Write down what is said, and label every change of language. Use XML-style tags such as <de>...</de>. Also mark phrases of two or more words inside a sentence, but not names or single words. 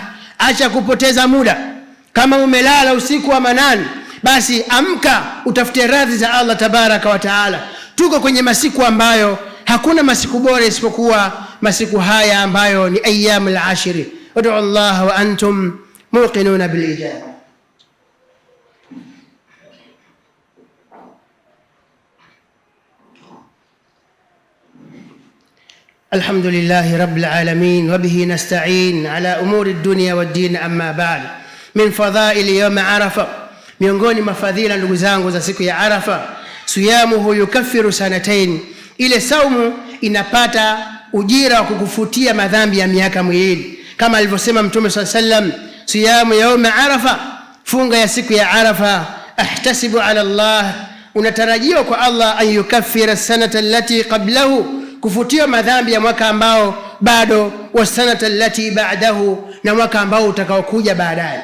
<sw>Acha kupoteza muda. Kama umelala usiku wa manane, basi amka utafute radhi za</sw> <ar>الله تبارك وتعالى.</ar> <sw>Tuko kwenye masiku ambayo hakuna masiku bora isipokuwa masiku haya ambayo ni</sw> <ar>أيام العشر. ادعوا الله وأنتم موقنون بالإجابة. الحمد لله رب العالمين وبه نستعين على أمور الدنيا والدين أما بعد. من فضائل يوم عرفة,</ar> <sw>miongoni mafadhila ndugu zangu za siku ya Arafa,</sw> <ar>صيامه يكفر سنتين,</ar> <sw>ile saumu inapata ujira wa kukufutia madhambi ya miaka miwili, kama alivyosema Mtume SAW,</sw> <ar>صيام يوم عرفة,</ar> <sw>funga ya siku ya Arafa,</sw> <ar>أحتسب على الله,</ar> <sw>unatarajiwa kwa Allah,</sw> <ar>أن يكفر السنة التي قبله,</ar> <sw>kufutia madhambi ya mwaka ambao bado,</sw> <ar>والسنة التي بعده,</ar> <sw>na mwaka ambao utakaokuja baadaye.</sw>